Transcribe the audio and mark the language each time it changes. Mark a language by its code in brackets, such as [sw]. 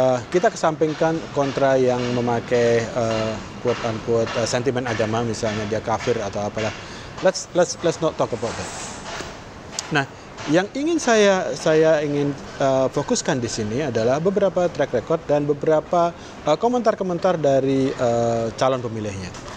[id] Kita kesampingkan kontra yang memakai quote unquote sentimen agama, misalnya dia kafir atau apalah. [en] Let's not talk about that. [id] Nah, yang ingin saya ingin fokuskan di sini adalah beberapa track record dan beberapa komentar-komentar dari calon pemilihnya.